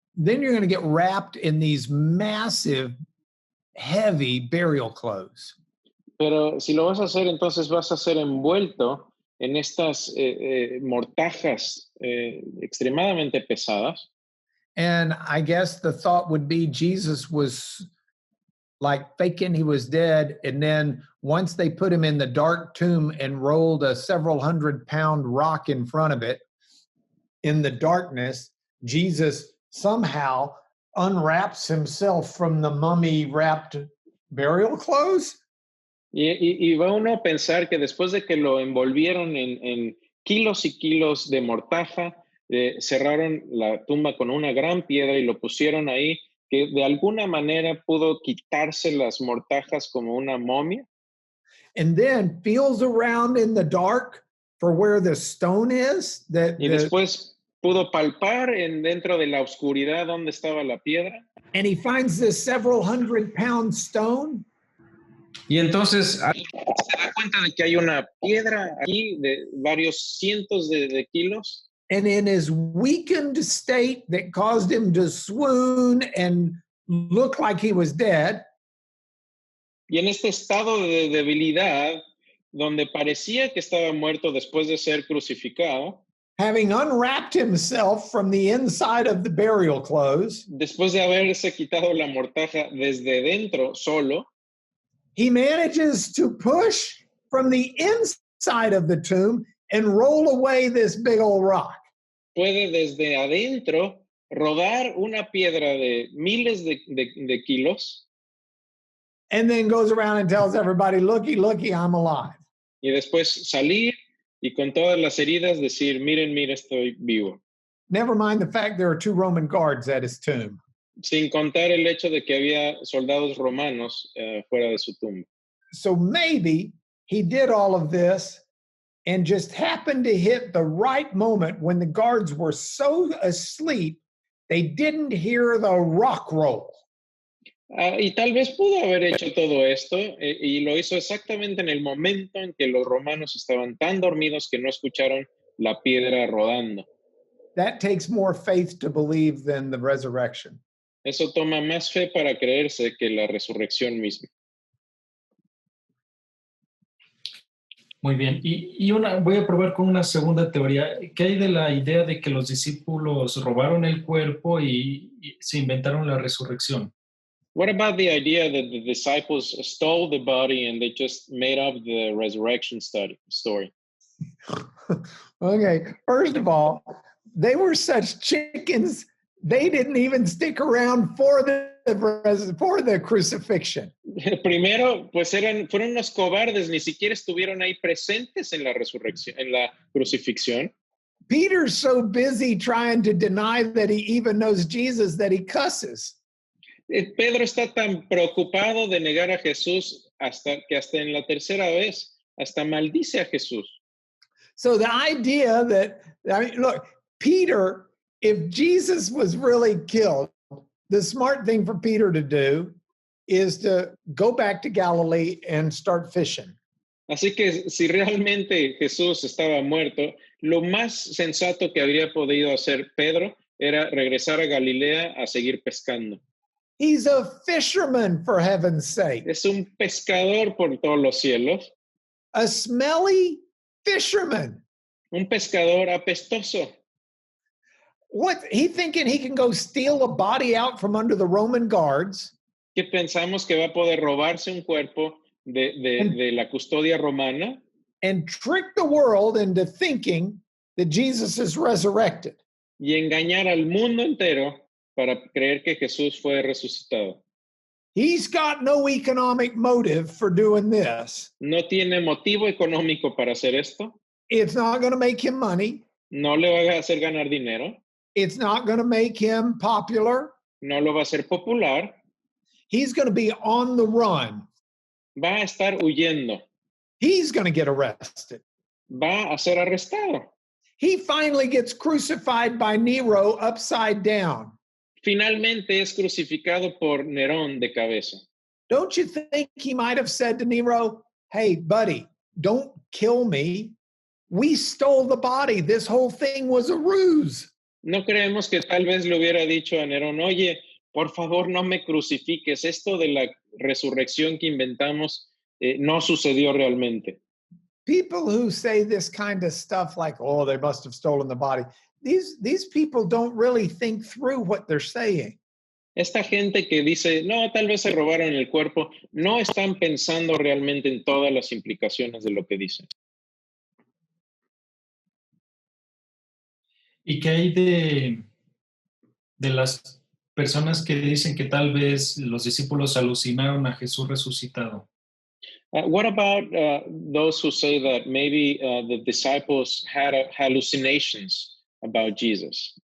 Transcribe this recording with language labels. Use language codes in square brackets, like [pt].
[en] then you're going to get wrapped in these massive, heavy burial clothes. [es] Pero si lo vas a hacer, entonces vas a ser envuelto en estas mortajas extremadamente pesadas. [en] And I guess the thought would be Jesus was like faking he was dead. And then once they put him in the dark tomb and rolled a several 100-pound rock in front of it, in the darkness, Jesus somehow unwraps himself from the mummy-wrapped burial clothes. [es] Y va uno a pensar que después de que lo envolvieron en kilos y kilos de mortaja, cerraron la tumba con una gran piedra y lo pusieron ahí, que de alguna manera pudo quitarse las mortajas como una momia. [en] And then feels around in the dark for where the stone is. [es] Y después pudo palpar dentro de la oscuridad donde estaba la piedra. [en] And he finds this several 100-pound stone. [es] Y entonces se da cuenta de que hay una piedra aquí de varios cientos de kilos. [en] And in his weakened state that caused him to swoon and look like he was dead, [es] Y en este estado de debilidad, donde parecía que estaba muerto después de ser crucificado, [en] having unwrapped himself from the inside of the burial clothes, [es] después de haberse quitado la mortaja desde dentro solo, [en] he manages to push from the inside of the tomb and roll away this big old rock. [es] puede desde adentro rodar una piedra de miles de kilos [en] And then goes around and tells everybody, looky, looky, I'm alive. [es] y después salir y con todas las heridas decir, miren, miren, estoy vivo. [en] Never mind the fact there are 2 Roman guards at his tomb. [es] Sin contar el hecho de que había soldados romanos fuera de su tumba. [en] So maybe he did all of this and just happened to hit the right moment when the guards were so asleep, they didn't hear the rock roll. [es] Y tal vez pudo haber hecho todo esto y lo hizo exactamente en el momento en que los romanos estaban tan dormidos que no escucharon la piedra rodando. [en] That takes more faith to believe than the resurrection. [es] Eso toma más fe para creerse que la resurrección misma. Muy bien. Voy a probar con una segunda teoría. ¿Qué hay de la idea de que los discípulos robaron el cuerpo y se inventaron la resurrección? [en] What about the idea that the disciples stole the body and they just made up the resurrection story? Okay, first of all, they were such chickens, they didn't even stick around for the crucifixion. [es] Primero, pues fueron unos cobardes, ni siquiera estuvieron ahí presentes en la resurrección, en la crucifixión. [en] Peter's so busy trying to deny that he even knows Jesus that he cusses. [es] Pedro está tan preocupado de negar a Jesús hasta en la tercera vez, hasta maldice a Jesús. [en] So the idea that, I mean, look, Peter, if Jesus was really killed, the smart thing for Peter to do is to go back to Galilee and start fishing. [es] Así que si realmente Jesús estaba muerto, lo más sensato que habría podido hacer Pedro era regresar a Galilea a seguir pescando. [en] He's a fisherman, for heaven's sake. [es] Es un pescador por todos los cielos. [en] A smelly fisherman. [es] Un pescador apestoso. [en] What, he thinking he can go steal a body out from under the Roman guards? [es] Que pensamos que va a poder robarse un cuerpo de la custodia romana. [en] And trick the world into thinking that Jesus is resurrected. [es] Y engañar al mundo entero para creer que Jesús fue resucitado. [en] He's got no economic motive for doing this. [es] No tiene motivo económico para hacer esto. [en] It's not going to make him money. [es] No le va a hacer ganar dinero. [en] It's not going to make him popular. [es] No lo va a hacer popular. [en] He's going to be on the run. [es] Va a estar huyendo. [en] He's going to get arrested. [es] Va a ser arrestado. [en] He finally gets crucified by Nero upside down. [es] Finalmente es crucificado por Nerón de cabeza. [en] Don't you think he might have said to Nero, hey, buddy, don't kill me. We stole the body. This whole thing was a ruse. [es] No creemos que tal vez le hubiera dicho a Nerón, oye, por favor no me crucifiques. Esto de la resurrección que inventamos no sucedió realmente. [en] People who say this kind of stuff like, oh, they must have stolen the body. These people don't really think through what they're saying. [es] Esta gente que dice, no, tal vez se robaron el cuerpo, no están pensando realmente en todas las implicaciones de lo que dicen. ¿Y qué hay de las personas que dicen que tal vez los discípulos alucinaron a Jesús resucitado? [en] What about those who say that maybe the disciples had hallucinations about Jesus?